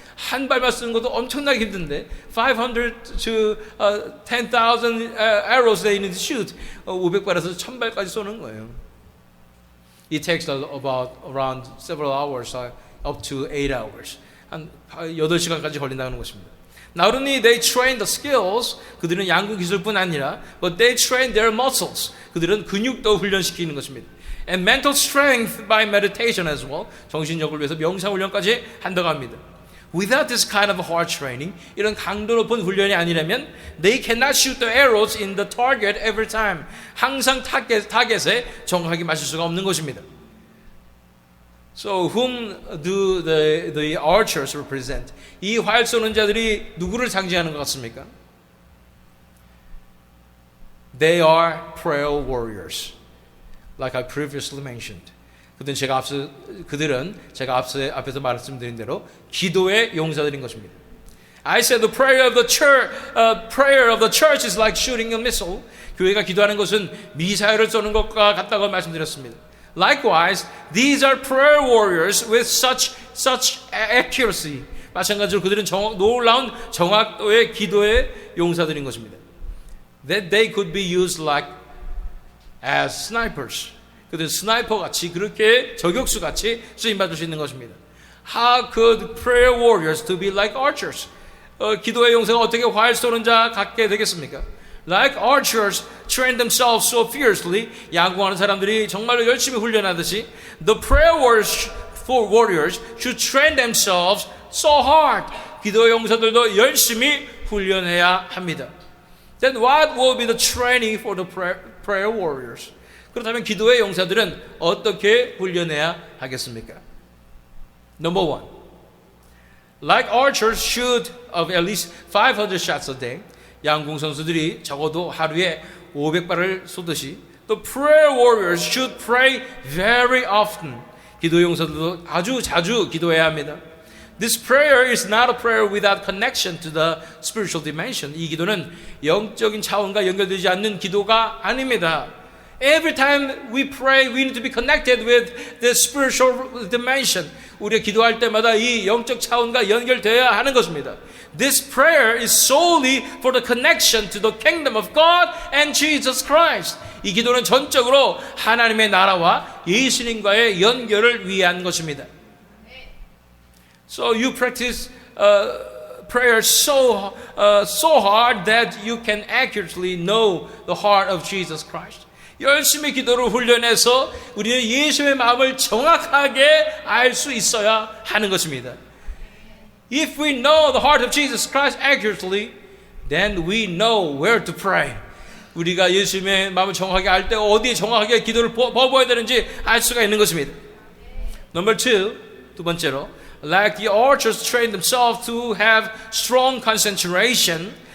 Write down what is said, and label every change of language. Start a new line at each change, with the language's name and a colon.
Korean: 한 발만 쓰는 것도 엄청나게 힘든데
English: 500 to 10,000 arrows they need to shoot.
Korean: 500발에서 1,000발까지 쏘는 거예요.
English: It takes around several hours, up to 8 hours.
Korean: 한 8시간까지 걸린다는 것입니다.
English: Not only they train the skills,
Korean: 그들은 양구 기술뿐 아니라,
English: but they train their muscles.
Korean: 그들은 근육도 훈련시키는 것입니다.
English: And mental strength by meditation as well.
Korean: 정신력을 위해서 명상 훈련까지 한다고 합니다.
English: Without this kind of hard training,
Korean: 이런 강도 높은 훈련이 아니라면
English: they cannot shoot the arrows in the target every time.
Korean: 항상 타겟에 정확하게 맞출 수가 없는 것입니다.
English: So whom do the archers represent?
Korean: 이 활 쏘는 자들이 누구를 상징하는 것 같습니까?
English: They are prayer warriors, like I previously mentioned.
Korean: 그들은 제가 앞에서 말씀드린 대로 기도의 용사들인 것입니다.
English: I said the prayer of the church is like shooting a missile.
Korean: 교회가 기도하는 것은 미사일을 쏘는 것과 같다고 말씀드렸습니다.
English: Likewise, these are prayer warriors with such accuracy.
Korean: 마찬가지로 그들은 놀라운 정확도의 기도의 용사들인 것입니다.
English: That they could be used like as snipers.
Korean: 그들 스나이퍼 같이 그렇게 저격수 같이 쓰임 받을 수 있는 것입니다.
English: How could prayer warriors to be like archers?
Korean: 기도의 용사가 어떻게 활 쏘는 자 같게 되겠습니까?
English: Like archers train themselves so fiercely,
Korean: 야구하는 사람들이 정말로 열심히 훈련하듯이,
English: the prayer warriors should train themselves so hard.
Korean: 기도의 용사들도 열심히 훈련해야 합니다.
English: Then what will be the training for the prayer warriors?
Korean: 그렇다면 기도의 용사들은 어떻게 훈련해야 하겠습니까?
English: Number one, like archers shoot of at least 500 shots a day.
Korean: 양궁 선수들이 적어도 하루에 500발을 쏘듯이
English: the prayer warriors should pray very often.
Korean: 기도 용사들도 아주 자주 기도해야 합니다.
English: This prayer is not a prayer without connection to the spiritual dimension.
Korean: 이 기도는 영적인 차원과 연결되지 않는 기도가 아닙니다.
English: Every time we pray, we need to be connected with the spiritual dimension.
Korean: 우리가 기도할 때마다 이 영적 차원과 연결되어야 하는 것입니다.
English: This prayer is solely for the connection to the kingdom of God and Jesus Christ.
Korean: 이 기도는 전적으로 하나님의 나라와 예수님과의 연결을 위한 것입니다.
English: So you practice prayer so hard that you can accurately know the heart of Jesus Christ.
Korean: 열심히 기도를 훈련해서 우리는 예수의 마음을 정확하게 알 수 있어야 하는 것입니다.
English: If we know the heart of Jesus Christ accurately, then we know where to pray.
Korean: 우리가 예수님의 마음을 정확하게 알 때 어디에 정확하게 기도를 퍼부어야 되는지 알 수가 있는 것입니다.
English: Number two,
Korean: 두 번째로,
English: like the archers train themselves to have strong concentration.